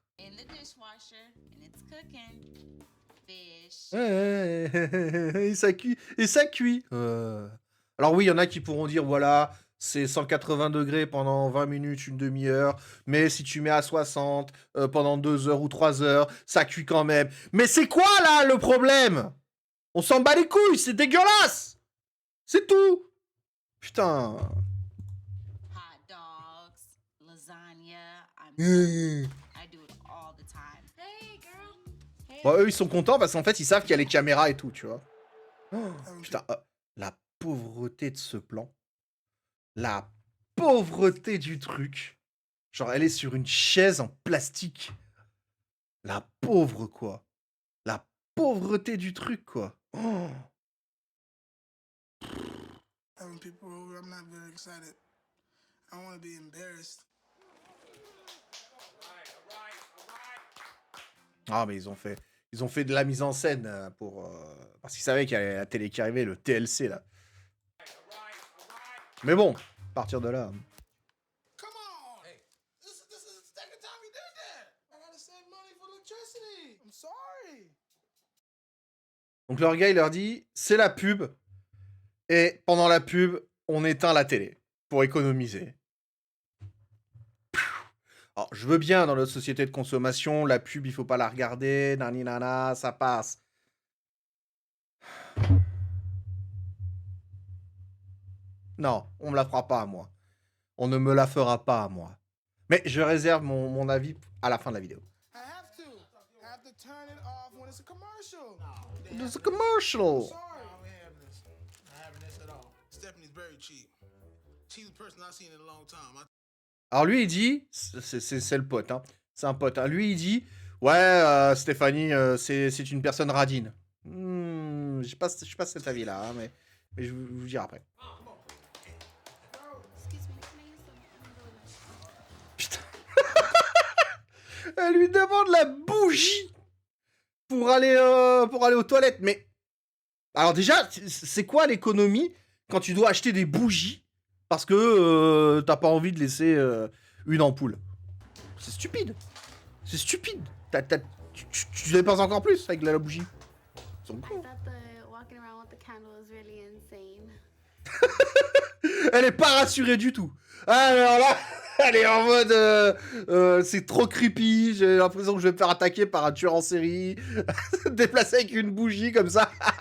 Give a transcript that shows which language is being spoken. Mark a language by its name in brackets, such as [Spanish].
[English] In the dishwasher and it's cooking. Fish. [French] Et ça cuit. Alors oui, il y en a qui pourront dire, voilà, c'est 180 degrés pendant 20 minutes, une demi-heure, mais si tu mets à 60 pendant 2 heures ou 3 heures, ça cuit quand même. Mais c'est quoi là le problème? On s'en bat les couilles, c'est dégueulasse. C'est tout. Putain. [English] Hot dogs, lasagna. Mmh. I do it all the time. Hey, girl. Hey. [French] Bon, eux, ils sont contents parce qu'en fait, ils savent qu'il y a les caméras et tout, tu vois. Oh, putain, la pauvreté de ce plan. La pauvreté du truc. Genre, elle est sur une chaise en plastique. La pauvre, quoi. La pauvreté du truc, quoi. Oh. [English] Having people over, I'm not very excited. I don't want to be embarrassed. [French] Ah, mais ils ont fait de la mise en scène pour... parce qu'ils savaient qu'il y avait la télé qui arrivait, le TLC, là. Mais bon, à partir de là... [English] Come on! Hey, this is the second time we did that. I gotta save money for electricity. I'm sorry. [French] Donc leur gars, il leur dit, c'est la pub. Et pendant la pub, on éteint la télé pour économiser. Alors, je veux bien, dans notre société de consommation, la pub, il faut pas la regarder, nani nana, ça passe. Non, on me la fera pas à moi. On ne me la fera pas à moi. Mais je réserve mon avis à la fin de la vidéo. [English] I have to. I have to turn it off when it's a commercial. It's a commercial. Sorry. I don't have this. Not having this at all. Stephanie's very cheap. Cheapest person I've seen in a long time. [French] Alors lui, il dit, c'est le pote, hein. C'est un pote. Hein. Lui, il dit, ouais, Stéphanie, c'est une personne radine. Je sais pas cet avis-là, hein, mais je vous dirai après. [English] Excuse me, can I use some? [French] Putain. Elle lui demande la bougie pour aller aux toilettes. Mais alors déjà, c'est quoi l'économie quand tu dois acheter des bougies parce que t'as pas envie de laisser une ampoule? C'est stupide. C'est stupide. Tu dépenses encore plus avec la bougie. Ils sont [English] I [French] cons. [English] thought the walking around with the candle was really insane. [French] Elle est pas rassurée du tout. Ah, alors là, elle est en mode c'est trop creepy, j'ai l'impression que je vais me faire attaquer par un tueur en série. Déplacé avec une bougie comme ça.